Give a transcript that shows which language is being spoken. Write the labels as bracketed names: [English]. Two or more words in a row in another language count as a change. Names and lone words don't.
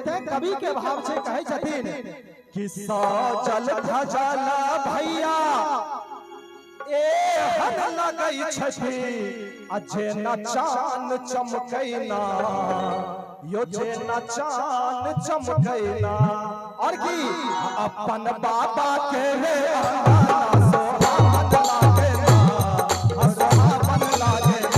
[Maithili] ते कवि के भाव छै, कहै छथिन कि सजल धजल भैया एहन लगै छथि जेना चान चमकैना, यो जेना चान चमकैना। और की अपन बाबा के रे आंगना सोहाबन लागे ना, सोहाबन लागे ना।